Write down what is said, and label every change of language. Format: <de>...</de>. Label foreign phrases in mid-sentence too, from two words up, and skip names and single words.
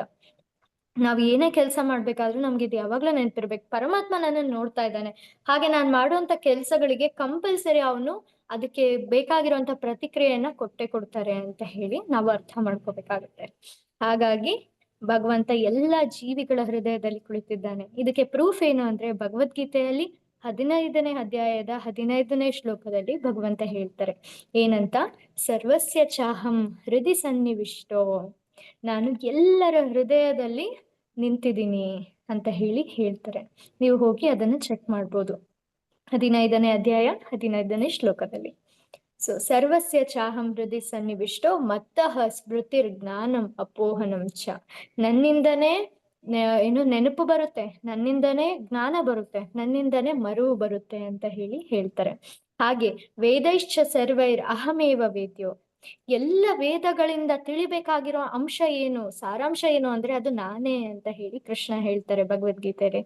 <kn>ನಾವ್ ಏನೇ ಕೆಲಸ ಮಾಡ್ಬೇಕಾದ್ರೂ ನಮ್ಗೆ ಇದು ಯಾವಾಗ್ಲೂ ನೆನ್ಪಿರ್ಬೇಕು, ಪರಮಾತ್ಮ ನನ್ನನ್ನು ನೋಡ್ತಾ ಇದ್ದಾನೆ, ಹಾಗೆ ನಾನ್ ಮಾಡುವಂತ ಕೆಲ್ಸಗಳಿಗೆ ಕಂಪಲ್ಸರಿ ಅವನು ಅದಕ್ಕೆ ಬೇಕಾಗಿರುವಂತ ಪ್ರತಿಕ್ರಿಯೆಯನ್ನ ಕೊಟ್ಟೆ ಕೊಡ್ತಾರೆ ಅಂತ ಹೇಳಿ ನಾವು ಅರ್ಥ ಮಾಡ್ಕೋಬೇಕಾಗುತ್ತೆ. ಹಾಗಾಗಿ ಭಗವಂತ ಎಲ್ಲ ಜೀವಿಗಳ ಹೃದಯದಲ್ಲಿ ಕುಳಿತಿದ್ದಾನೆ. ಇದಕ್ಕೆ ಪ್ರೂಫ್ ಏನು ಅಂದ್ರೆ ಭಗವದ್ಗೀತೆಯಲ್ಲಿ 15ನೇ ಅಧ್ಯಾಯದ 15ನೇ ಶ್ಲೋಕದಲ್ಲಿ ಭಗವಂತ ಹೇಳ್ತಾರೆ ಏನಂತ,</kn> <sa>ಸರ್ವಸ್ಯ ಚಾಹಂ ಹೃದಯ ಸನ್ನಿವಿಷ್ಟೋ,</sa> <kn>ನಾನು ಎಲ್ಲರ ಹೃದಯದಲ್ಲಿ ನಿಂತಿದ್ದೀನಿ ಅಂತ ಹೇಳ್ತಾರೆ. ನೀವು ಹೋಗಿ ಅದನ್ನ ಚೆಕ್ ಮಾಡ್ಬೋದು 15ನೇ ಅಧ್ಯಾಯ 15ನೇ ಶ್ಲೋಕದಲ್ಲಿ.</kn> <sa>ಸೊ ಸರ್ವಸ್ಯ ಚಾಹಂ ಹೃದಯ ಸನ್ನಿವಿಷ್ಟೋ ಮತ್ತಃ ಸ್ಮೃತಿರ್ ಜ್ಞಾನಂ ಅಪೋಹನಂ ಚ,</sa> <kn>ನನ್ನಿಂದನೇ ಏನು ನೆನಪು ಬರುತ್ತೆ, ನನ್ನಿಂದನೇ ಜ್ಞಾನ ಬರುತ್ತೆ, ನನ್ನಿಂದನೇ ಮರುವು ಬರುತ್ತೆ ಅಂತ ಹೇಳ್ತಾರೆ. ಹಾಗೆ</kn> <sa>ವೇದೈಶ್ಚ ಸರ್ವೈರ್ ಅಹಮೇವ ವೇದ್ಯೋ,</sa> <kn>ಎಲ್ಲ ವೇದಗಳಿಂದ ತಿಳಿಬೇಕಾಗಿರೋ ಅಂಶ ಏನು, ಸಾರಾಂಶ ಏನು ಅಂದ್ರೆ ಅದು ನಾನೇ ಅಂತ ಕೃಷ್ಣ ಹೇಳ್ತಾರೆ ಭಗವದ್ಗೀತೆಯಲ್ಲಿ.</kn>